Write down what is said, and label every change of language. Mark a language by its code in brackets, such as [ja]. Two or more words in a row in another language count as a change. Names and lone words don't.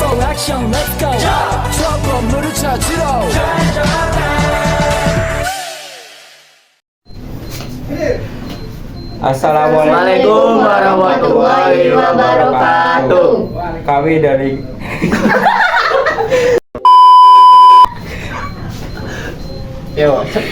[en] action let's go [ko] 저 건물을 찾으러 [ar] السلام عليكم ورحمة الله وبركاته. [id] Kami dari Yo.